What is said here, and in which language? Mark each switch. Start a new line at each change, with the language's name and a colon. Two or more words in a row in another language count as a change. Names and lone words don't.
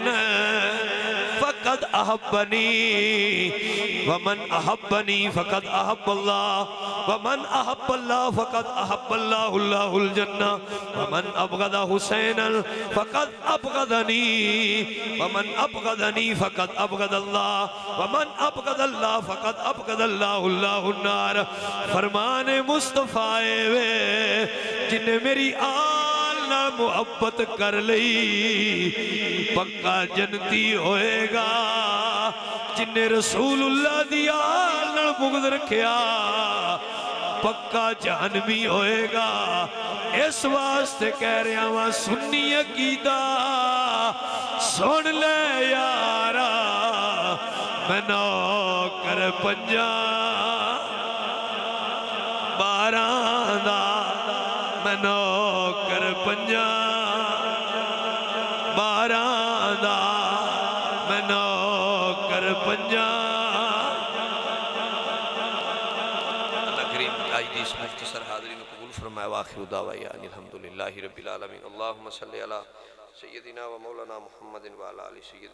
Arabic: فقد احبنی ومن احبنی فقد احب اللہ ومن احب اللہ فقد احب اللہ اللہ الجنہ ومن ابغض حسین فقد ابغضنی ومن ابغضنی فقد ابغض اللہ ومن ابغض اللہ فقد ابغض اللہ اللہ النار۔
Punjabi: فرمان مصطفیٰ وے جن میری محبت کر لئی پکا جنتی ہوئے گا، جن نے رسول اللہ دی آل نال بغض رکھیا پکا جہنمی ہوئے گا۔ اس واسطے کہہ رہے ہیں سنی عقیدہ سن لے یارا، میں نوکر پنجا باراں دا، میں نوکر پنجا باراں دا، میں نوکر پنجا۔ اللہ کریم آج دی اس مختصر حاضرین قبول فرمائے،
Arabic: وآخر دعوانا الحمدللہ رب العالمین۔ اللہم صلی علی سیدنا و مولانا محمد و علی آل سیدنا